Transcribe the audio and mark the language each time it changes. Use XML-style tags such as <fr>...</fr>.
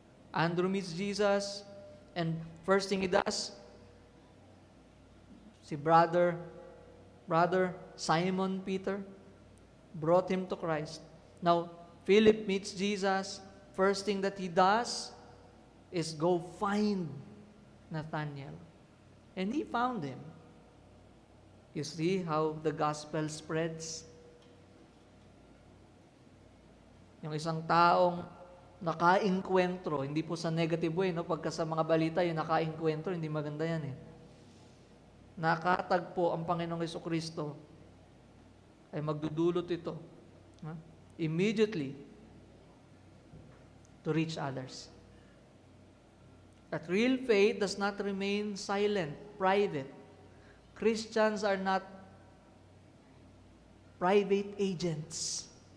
<en>Andrew meets Jesus, and first thing he does, si brother Simon Peter brought him to Christ. Now, Philip meets Jesus. First thing that he does is go find Nathanael. And he found him. You see how the gospel spreads?</en> <tl>Yung isang taong naka-inkwentro, hindi po sa negative way, no? Pagka sa mga balita, yung naka-inkwentro, hindi maganda yan eh. Nakatagpo ang Panginoong Jesucristo, ay magdudulot ito.</tl> <en>Immediately to reach others. That real faith does not remain silent, private. Christians are not private agents.</en>